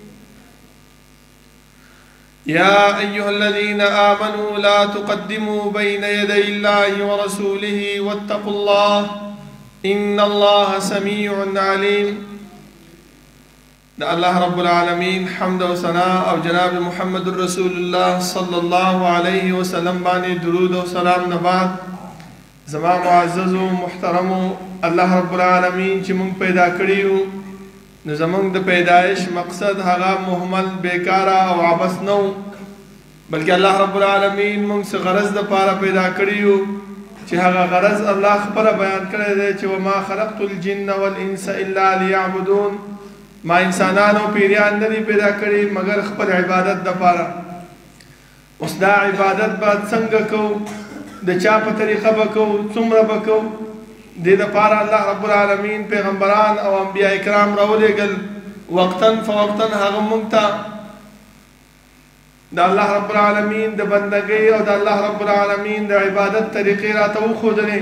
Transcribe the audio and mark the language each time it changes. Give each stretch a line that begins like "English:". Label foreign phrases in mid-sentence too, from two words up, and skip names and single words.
Arabic: يا أيها الذين آمنوا لا تقدموا بين يدي الله ورسوله واتقوا الله إن الله سميع عليم. الله رب العالمين
Pashto: حمد و ثناء او جناب
Arabic: محمد رسول الله صلى الله عليه وسلم
Pashto: بانی درود و سلام نباد. زما معزز و محترم
Arabic: الله رب العالمین
Pashto: چې مونږ پیدا کړیو نو زمونږ د پیدایش مقصد هغه مهمل بیکاره او عبث نو بلکې
Arabic: الله رب العالمین
Pashto: مونږ څه غرض د پاره پیدا کړیو چې هغه غرض الله خپل بیان کړی دی چې
Arabic: وما خلقت الجن والانس الا ليعبدون
Pashto: ما انسانانو پیریان نه پیدا کړی مگر خپل عبادت د پاره. اوس دا عبادت به څنګه کوو د چا په طریقه به کوو څومره به کوو د دې دپاره
Arabic: الله رب العالمین
Pashto: پیغمبران او انبیاء کرام راولېږل
Arabic: وقتا فوقتا
Pashto: هغه موږ ته د
Arabic: الله رب العالمین
Pashto: د بندګۍ او د
Arabic: الله رب العالمین
Pashto: د عبادت طریقې راته وښودلې.